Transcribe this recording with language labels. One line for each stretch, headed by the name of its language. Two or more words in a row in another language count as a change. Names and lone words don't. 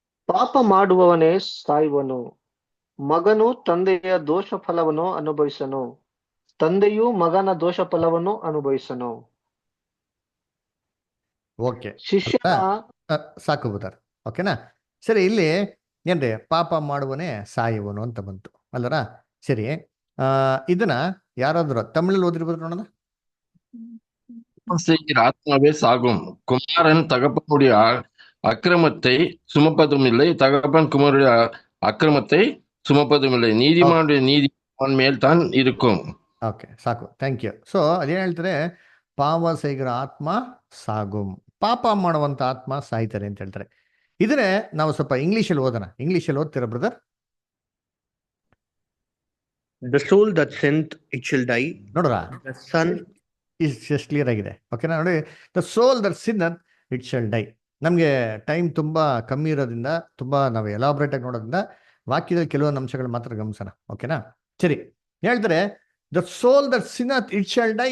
Kannada: ಪಾಪ ಮಾಡುವವನೇ ಸಾಯುವನು, ಮಗನು ತಂದೆಯ ದೋಷ ಫಲವನ್ನು ಅನುಭವಿಸನು, ತಂದೆಯು ಮಗನ ದೋಷ ಫಲವನ್ನು ಅನುಭವಿಸನು. ಓಕೆ ಶಿಷ್ಯನ ಸಾಕು ಬುಧರ್. ಓಕೆನಾ? ಸರಿ, ಇಲ್ಲಿ ಏನ್ರಿ ಪಾಪ ಮಾಡುವನೇ ಸಾಯುವನು ಅಂತ ಬಂತು ಅಲ್ಲರ? ಸರಿ, ಇದನ್ನ ಯಾರಾದ್ರೂ ತಮಿಳಲ್ಲಿ ಓದಿರ್ಬೋದು ನೋಡೋಣ.
Tamil: செய்கிற ஆத்மாவே சாகும், குமாரன் தகப்பனுடைய அக்கிரமத்தை சுமப்பதும் இல்லை, தகப்பன் குமாரனுடைய அக்கிரமத்தை சுமப்பதும் இல்லை, நீதிமானுடைய நீதி அவன் மேல் தான் இருக்கும்.
Kannada: ಓಕೆ ಸಾಕು,
English: thank you.
Kannada: ಸೊ ಅದೇನು ಹೇಳ್ತಾರೆ? ಪಾಪ
Tamil: செய்கிற ஆத்மா சாகும்,
Kannada: ಪಾಪ ಮಾಡುವಂತ ಆತ್ಮ ಸಾಯ್ತಾರೆ ಅಂತ ಹೇಳ್ತಾರೆ. ಇದನ್ನೇ ನಾವು ಸ್ವಲ್ಪ ಇಂಗ್ಲೀಷಲ್ಲಿ ಓದೋಣ. ಇಂಗ್ಲೀಷಲ್ಲಿ ಓದ್ತೀರಾ ಬ್ರದರ್?
English: The soul that sinned, it shall die.
Kannada: ನೋಡ್ರ,
English: The son,
Kannada: ಇಷ್ಟು ಕ್ಲಿಯರ್ ಆಗಿದೆ. ಓಕೆನಾ? ನೋಡಿ,
English: the soul that sinneth it shall die.
Kannada: ನಮಗೆ ಟೈಮ್ ತುಂಬ ಕಮ್ಮಿ ಇರೋದ್ರಿಂದ, ತುಂಬ ನಾವು ಎಲಾಬ್ರೇಟ್ ಆಗಿ ನೋಡೋದ್ರಿಂದ ವಾಕ್ಯದಲ್ಲಿ ಕೆಲವೊಂದು ಅಂಶಗಳು ಮಾತ್ರ ಗಮನಿಸೋಣ. ಓಕೆನಾ? ಸರಿ, ಹೇಳ್ತಾರೆ
English: the soul that sinneth it shall die.